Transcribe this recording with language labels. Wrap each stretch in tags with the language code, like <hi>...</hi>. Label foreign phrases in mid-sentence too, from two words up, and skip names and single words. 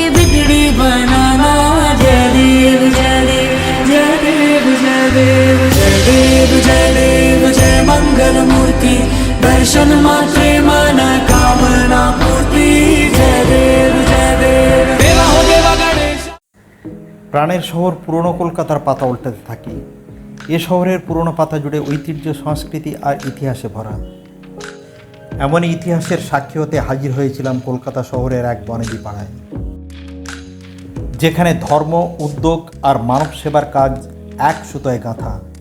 <hi>बिगड़ी बनाना</hi> <mr>जय देव जय देव जय देव जय देव जय देव जय देव जय मंगल मूर्ति दर्शन मात्रे मन कामना पूर्ति जय देव जय देव</mr> <hi>देवा हो देवा गणेश।</hi> <bn>প্রাণের শহর পুরনো কলকাতার পাতা উল্টাতে থাকি। এ শহরের পুরনো পাতা জুড়ে ঐতিহ্য, সংস্কৃতি আর ইতিহাসে ভরা। এমনই ইতিহাসের সাক্ষী হতে হাজির হয়েছিলাম কলকাতা শহরের এক বনেদি পাড়ায়, যেখানে ধর্ম, উদ্যোগ আর মানব সেবার কাজ এক সুতোয় গাঁথা।</bn>